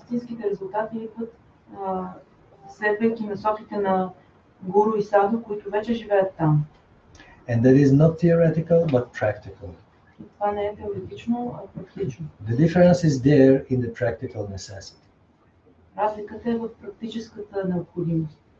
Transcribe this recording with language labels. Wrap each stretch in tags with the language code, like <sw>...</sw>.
<bg>Истинските резултати идват следвайки насоките на Гуру и Саду, които вече живеят там.</bg> <en>And that is not theoretical but practical.</en> <bg>И това не е теоретично, а практично.</bg> <en>The difference is there in the practical necessity.</en> <bg>Разликата е в практическата необходимост.</bg>